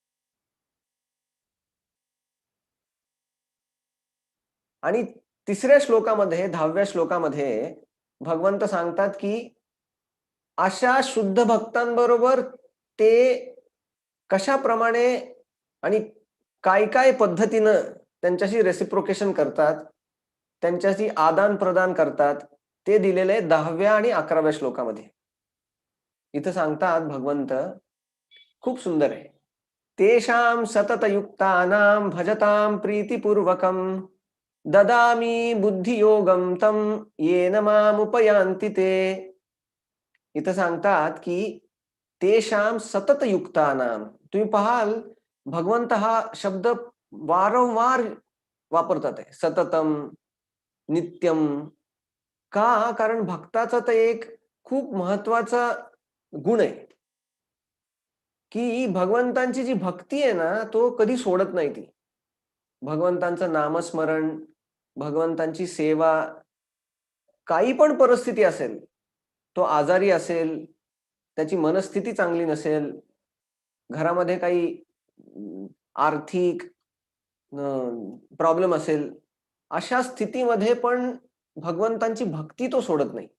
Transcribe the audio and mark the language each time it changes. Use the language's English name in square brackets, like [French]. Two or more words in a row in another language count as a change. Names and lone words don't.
[Marathi] आणि तिसऱ्या श्लोकामध्ये, 10व्या श्लोकामध्ये भगवंत सांगतात की अशा शुद्ध भक्तांबरोबर ते कशाप्रमाणे आणि काय-काय पद्धतीनं त्यांच्याशी रेसिप्रोकेशन करतात, त्यांच्याशी आदान-प्रदान करतात, ते दिलेलं आहे 10व्या आणि 11व्या श्लोकामध्ये. इथं सांगतात भगवंत, खूप सुंदर आहे. [Sanskrit] तेषां सततयुक्तानां भजतां प्रीतिपूर्वकं ददामि बुद्धियोगं तं येन मामुपयान्ति ते. [Marathi] इथं सांगतात की [Sanskrit] तेषां सततयुक्तानां. [Marathi] तुम्ही पाहाल, भगवंत हा शब्द वारंवार वापरतात आहे. [Sanskrit] सततम, नित्यम. [Marathi] का? कारण भक्ताचा तर एक खूप महत्वाचा गुण आहे की भगवंतांची जी भक्ती आहे ना, तो कधी सोडत नाही ती. भगवंतांचं नामस्मरण, भगवंतांची सेवा, काही पण परिस्थिती असेल, तो आजारी असेल, त्याची मनस्थिती चांगली नसेल, घरामध्ये काही आर्थिक प्रॉब्लेम असेल, अशा स्थितीमध्ये पण भगवंतांची भक्ती तो सोडत नाही.